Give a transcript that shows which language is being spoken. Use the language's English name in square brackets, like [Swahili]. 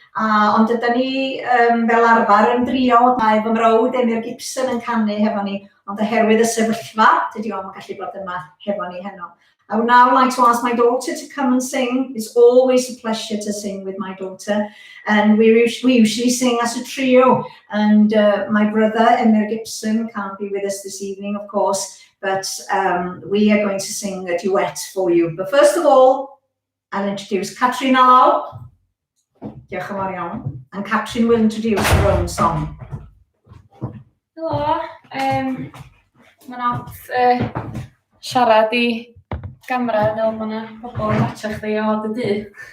[Welsh] Ond ydyn ni fel arfer yn drio, mae fy mrawd Emyr Gibson yn canu hefo ni, ond oherwydd y sefyllfa, dydy o'm yn gallu bod yma hefo ni heno. [English] I would now like to ask my daughter to come and sing. It's always a pleasure to sing with my daughter. And we usually sing as a trio. And my brother, Emyr Gibson, can't be with us this evening, of course. But we are going to sing a duet for you. But first of all, I'll introduce Catrin Allo. [Welsh] Diolch yn fawr iawn. [English] And Catrin will introduce her own song. Hello. [Welsh] Mae'n od siarad i gamera fel mae yna pobl yn watcha chdi o dy dydd.